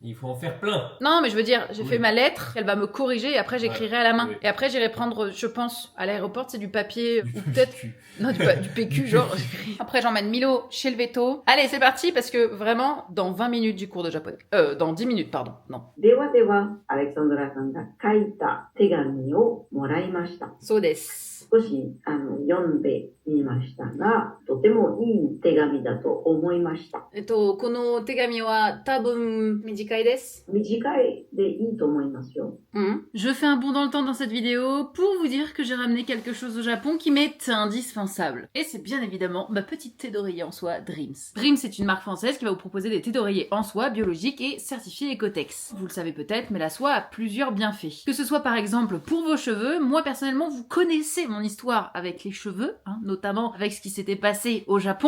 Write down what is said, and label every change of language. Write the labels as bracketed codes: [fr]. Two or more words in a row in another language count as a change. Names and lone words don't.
[fr] Il faut en faire plein. Non, mais je veux dire, j'ai Oui. fait ma lettre, elle va me corriger et après j'écrirai à la main. Oui. Et après, j'irai prendre, je pense, à l'aéroport, c'est du papier Du ou peut-être... cul. Non, du PQ, genre. Après, j'emmène Milo chez le veto. Allez, c'est parti, parce que vraiment, dans 20 minutes du cours de japonais. Dans 10 minutes, pardon. Non. [ja] ではでは、アレクサンドラさんが書いた手紙をもらいました。そうです。少し読んでみましたが、とてもいい手紙だと思いました。この手紙は多分短いです。短いでいいと思いますよ。 [fr] Je fais un bond dans le temps dans cette vidéo pour vous dire que j'ai ramené quelque chose au Japon qui m'est indispensable. Et c'est bien évidemment ma petite thé d'oreiller en soie Dreams. Dreams est une marque française qui va vous proposer des thés d'oreiller en soie biologiques et certifiés Ecotex. Vous le savez peut-être, mais la soie a plusieurs bienfaits. Que ce soit par exemple pour vos cheveux, moi personnellement vous connaissez mon histoire avec les cheveux, hein, notamment avec ce qui s'était passé au Japon.